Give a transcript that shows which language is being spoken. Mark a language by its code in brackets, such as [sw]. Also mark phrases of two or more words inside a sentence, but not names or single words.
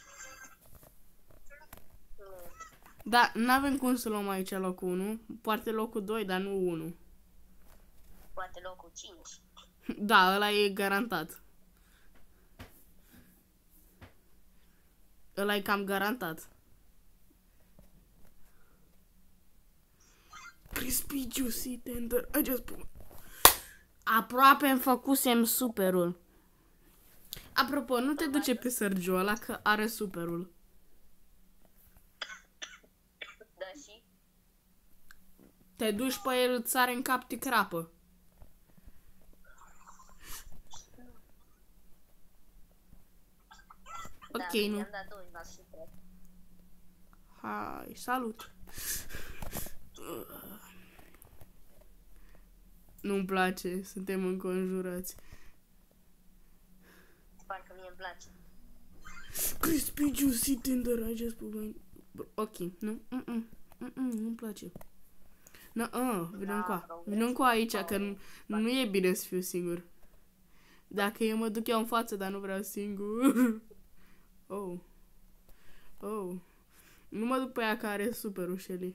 [ro] Da, n-avem cum să luăm aici locul 1. Poate locul 2, dar nu 1. Poate locul 5. Da, ăla e garantat. Ăla e cam garantat. [en] Crispy, juicy, tender. I just put... [ro] Aproape îmi făcusem superul. Apropo, nu te duce pe Sergio ăla că are superul. Da, și? Te duci pe el, îți sare în cap, te crapă. Da, Ok, nu. mi-am dat 2 la super. Hai, salut. Nu-mi place, suntem înconjurați. Parcă mie îmi place. [en] Crispy, juicy, tender, I just put my... [ro] Ok, nu, nu-mi place. Vină încoa aici, că nu e bine să fiu singur. Dacă eu mă duc eu în față, dar nu vreau singur. Oh. Nu mă duc pe ea care are superul, Shelly.